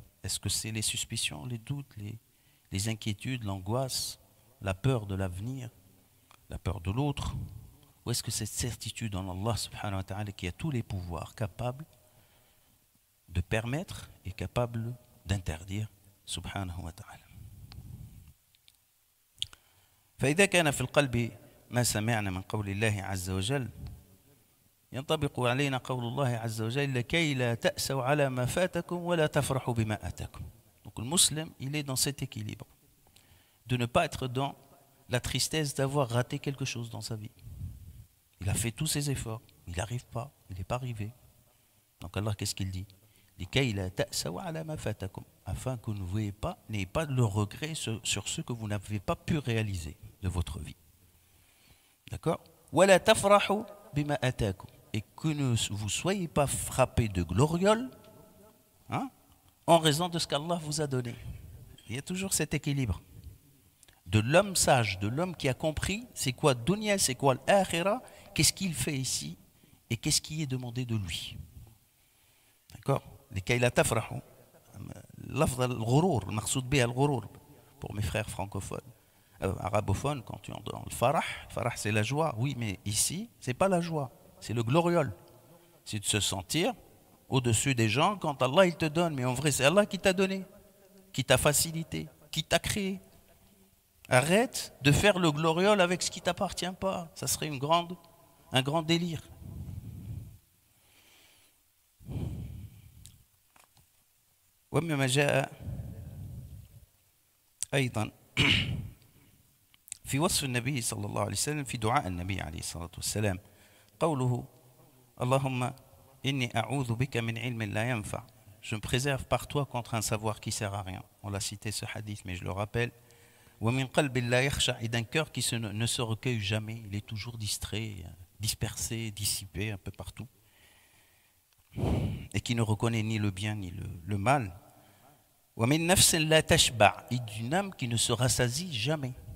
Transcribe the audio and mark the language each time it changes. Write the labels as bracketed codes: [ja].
[fr] Est-ce que c'est les suspicions, les doutes, les inquiétudes, l'angoisse, la peur de l'avenir, la peur de l'autre? Ou est-ce que cette certitude en Allah subhanahu wa ta'ala qui a tous les pouvoirs capables de permettre et capable d'interdire subhanahu wa ta'ala? [ar] فإذا كان في القلب ما سمعنا من قول الله عز وجل ينطبق علينا قول الله عز وجل لكي لا تأسوا على ما فاتكم ولا تفرحوا بما أتاكم. [fr] Donc le musulman, il est dans cet équilibre de ne pas être dans la tristesse d'avoir raté quelque chose dans sa vie. Il a fait tous ses efforts, il n'arrive pas, il n'est pas arrivé. Donc Allah, qu'est-ce qu'il dit? [ar] لكي لا تأسوا على ما فاتكم, [fr] afin que vous n'ayez pas le regret sur ce que vous n'avez pas pu réaliser de votre vie. D'accord? [ar] ولا تفرحوا بما أتاكم, [fr] et que ne vous soyez pas frappés de gloriole, hein, en raison de ce qu'Allah vous a donné. Il y a toujours cet équilibre de l'homme sage, de l'homme qui a compris c'est quoi dunya, c'est quoi l'akhira, qu'est-ce qu'il fait ici et qu'est-ce qui est demandé de lui. D'accord? [ar] لكي لا تفرحوا, لفظ الغرور المقصود بها الغرور [fr] pour mes frères francophones, arabophone, quand tu entends le farah c'est la joie. Oui, mais ici, c'est pas la joie, c'est le gloriole. C'est de se sentir au-dessus des gens quand Allah il te donne. Mais en vrai, c'est Allah qui t'a donné, qui t'a facilité, qui t'a créé. Arrête de faire le gloriole avec ce qui ne t'appartient pas. Ça serait un grand délire. [ar] ومما جاء أيضا في وصف النبي صلى الله عليه وسلم في دعاء النبي عليه الصلاة والسلام قوله اللهم إني أعوذ بك من علم لا ينفع. [fr] Je me préserve par toi contre un savoir qui ne sert à rien. On l'a cité ce hadith, mais je le rappelle. [ar] ومن قلب لا يخشع, [fr] et d'un cœur qui ne se recueille jamais. Il est toujours distrait, dispersé, dissipé un peu partout. Et qui ne reconnaît ni le bien ni le mal. [ar] ومن نفس لا تشبع, [fr] et d'une âme qui ne se rassasie jamais.